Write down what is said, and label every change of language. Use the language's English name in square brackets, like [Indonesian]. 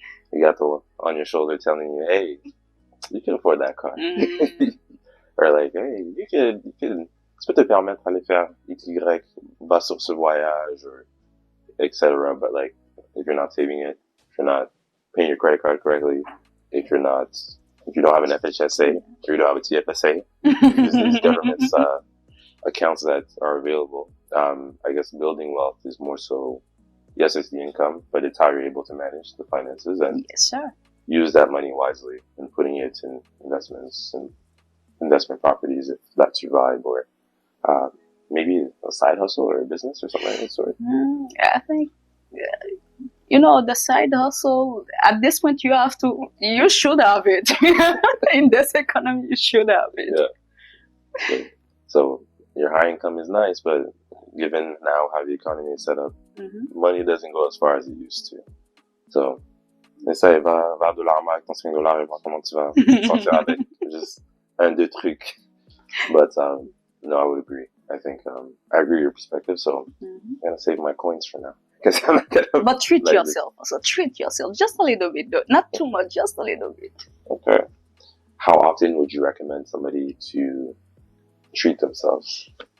[English] You got the on your shoulder telling you, hey, you can afford that car. Or like, hey, [French] tu peux te permettre d'aller faire XY, va sur ce voyage, or etc. [English] But like, if you're not saving it, if you're not paying your credit card correctly, if you don't have an FHSA, or you don't have a TFSA, these government's accounts that are available. I guess building wealth is more so, yes, it's the income, but it's how you're able to manage the finances and use that money wisely and putting it in investments and investment properties if that's your vibe, or maybe a side hustle or a business or something like that sort. I think the side hustle, at this point, you should have it. In this economy, you should have it. Yeah. So your high income is nice, but given now how the economy is set up, money doesn't go as far as it used to. So, [French] essaye, va à $1 avec ton $5 et voir comment tu vas sortir avec. [English] Just [French] un, deux trucs. [English] But, no, I would agree. I think, I agree with your perspective, so I'm gonna save my coins for now. I'm not gonna but treat yourself. Also, treat yourself just a little bit, though. Not too much, just a little bit. Okay. How often would you recommend somebody to treat themselves?